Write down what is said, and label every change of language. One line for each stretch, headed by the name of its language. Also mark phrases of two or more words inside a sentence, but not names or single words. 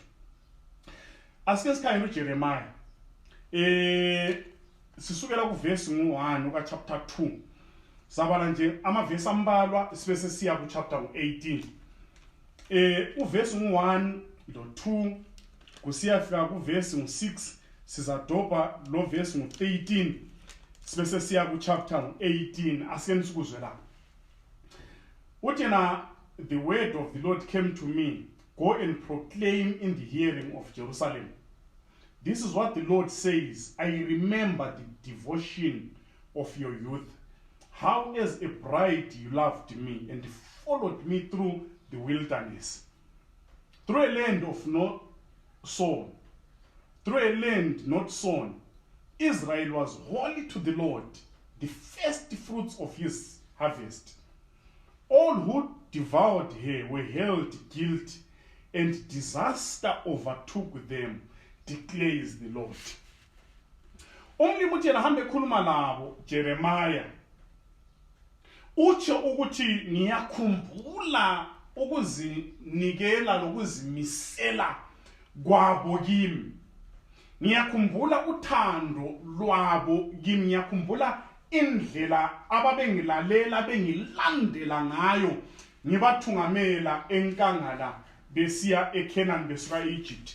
North Ndebele: Asike sikhangele uJeremiah, sisukela kuvesi 1 uka chapter 2, sabala nje amavesi ambalwa sibe sesiya ku chapter 18. Uvesi 1 lo 2 kusiyafika kuvesi 6, sizadobha lo vesi 13 sibe sesiya ku chapter 18. Asike sikuzwe la. Uthi na,
English: the word of the Lord came to me, go and proclaim in the hearing of Jerusalem. This is what the Lord says, I remember the devotion of your youth, how as a bride you loved me and followed me through the wilderness, through a land of no sown, through a land not sown. Israel was holy to the Lord, the first fruits of his harvest. All who devoured her were held guilty, and disaster overtook them, declares the Lord.
North Ndebele: Umlimi uthi ahambe ekhuluma labo Jeremiah, utsho ukuthi ngiyakhumbula ukuzinikela lokuzimisela kwabo kimi, ngiyakhumbula uthando lwabo kimi, ngiyakhumbula indlela ababengilalela bengilandela ngayo ngibathungamela enkangala besiya eKenani besuka eEgypt.